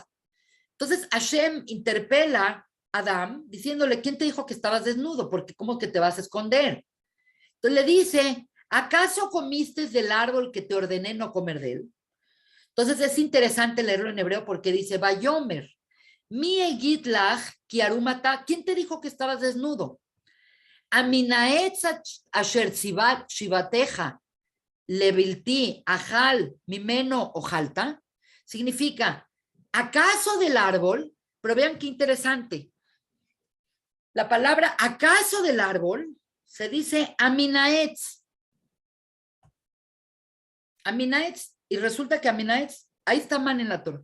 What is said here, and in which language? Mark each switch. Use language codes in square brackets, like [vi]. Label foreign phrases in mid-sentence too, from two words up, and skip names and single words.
[es] Entonces Hashem interpela a Adán diciéndole, ¿quién te dijo que estabas desnudo? Porque ¿cómo que te vas a esconder? Entonces le dice, ¿acaso comiste del árbol que te ordené no comer de él? Entonces es interesante leerlo en hebreo porque dice, [he] ויאמר מי הגיד לך כי עירם אתה, [es] ¿quién te dijo que estabas desnudo? [he] המן העץ אשר צויתיך לבלתי אכל ממנו אכלת, [es] significa, ¿acaso del árbol? Pero vean qué interesante. La palabra ¿acaso del árbol? Se dice Aminaetz. Aminaetz, y resulta que Aminaetz, ahí está Amán en la Torah.